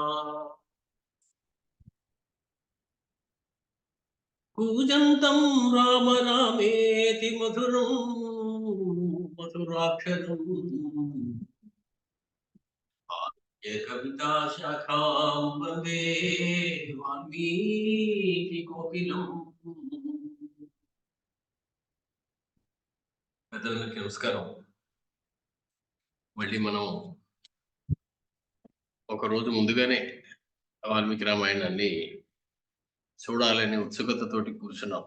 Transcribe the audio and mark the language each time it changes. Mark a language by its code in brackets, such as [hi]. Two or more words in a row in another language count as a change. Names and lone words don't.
[sa] पूजन्तं राम रामेति मधुरं मधुराक्षरम् कविता शाखां वन्दे वाल्मीकिकोकिलम्. [te] పెద్దలందరికీ నమస్కారం. మళ్ళీ మనం ఒక రోజు ముందుగానే వాల్మీకి రామాయణాన్ని చూడాలనే ఉత్సుకతతోటి కూర్చున్నాం.